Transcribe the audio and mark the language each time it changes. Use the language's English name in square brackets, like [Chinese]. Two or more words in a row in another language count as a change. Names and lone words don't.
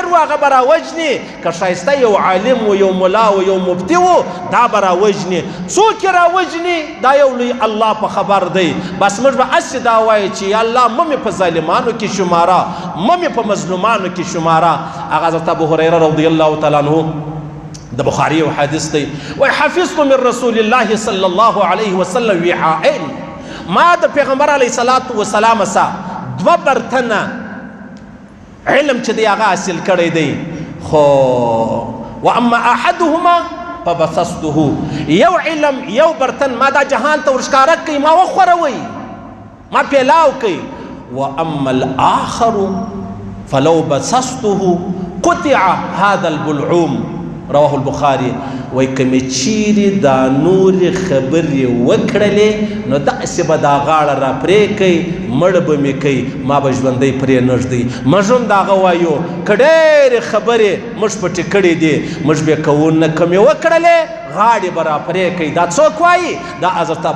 [Pashto] و هغه به راوژنې که ښایسته یو عالم و یو ملا و یو مفتي و دا به راوژنې څوک یې راوژنې دا یو لوی الله په خبر دی بس موږ به هسې دا وایو چې یا الله مه مې په ظالمانو کې شماره مه مې په مظلومانو کې شماره هغه حضرت ابو هریره [Arabic] رضی الله تعالی عنه [Pashto] د بخاري او حدیث دی وای [Arabic] حفظت من رسول الله صلی الله علیه وسلم وعاء [Pashto] ما د پیغمبر [Arabic] علیه الصلاۃ والسلام [Pashto] سره 2 برتنه علم چې دی هغه حاصل کړی دی خو [Arabic] واما احدهما فبسطته [Pashto] یو علم یو برتن ما دا جهان ته ورښکاره کوي ما وخوروي ما پیلاو کوي [Arabic] واما الاخر فلو بسطته قطع هذا البلعوم رواه البخاري [Pashto] وای کمی چیرې دا نورې خبرې وکړلې نو داسې به دا غاړه را پرې کوي مړ به مې کوي ما به ژوندی پرې نه ږدي موږ هم د هغه وایو که ډېرې خبرې موږ پټې کړې دي موږ به کوو نه کمې وکړلې غاړې به را پرې کوي دا څوک وایي دا حضرت ابو